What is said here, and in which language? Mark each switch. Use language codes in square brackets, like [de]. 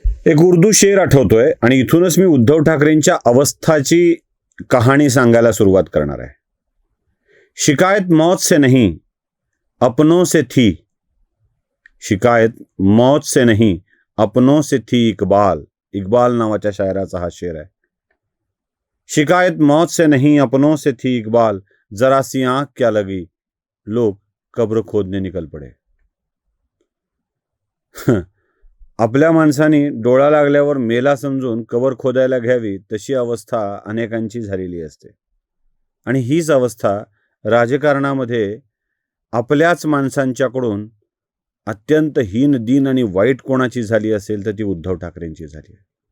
[mr] एक उर्दू शेर आठवतोय आणि इथूनच मी उद्धव ठाकरेंच्या अवस्थाची कहाणी सांगायला सुरुवात करणार आहे. [hi] शिकायत मौत से नहीं अपनों से थी, शिकायत मौत से नहीं अपनों से थी. [mr] इकबाल नावाच्या शायराचा हा शेर आहे. [hi] शिकायत मौत से नहीं अपनों से थी इकबाल, जरा सी आंख क्या लगी, लोग कब्र खोदने निकल पडे. [mr] आपल्या माणसानी डोळा लागल्यावर मेला समजून कबर खोदायला घ्यावी तशी अवस्था अनेकांची झालेली असते. आणि हीच अवस्था राजकारणामध्ये आपल्याच माणसांच्याकडून अत्यंत हीन दीन आणि वाईट कोणाची झाली असेल तर ती उद्धव ठाकरेंची झाली आहे.